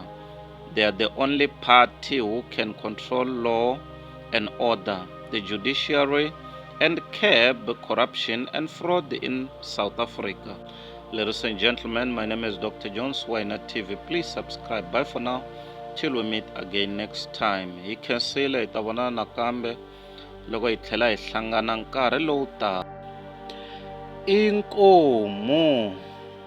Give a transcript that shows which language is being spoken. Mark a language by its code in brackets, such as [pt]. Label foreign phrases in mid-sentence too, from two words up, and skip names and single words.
[en] They are the only party who can control law and order, the judiciary, and curb corruption and fraud in South Africa. Ladies and gentlemen, my name is Dr. John Swiner TV. Please subscribe. Bye for now. Till we meet again next time. [ts] Hi khensile hi ta vona nakambe loko hi tlhela hi hlangana nkarhi lowu taka. Inkomu.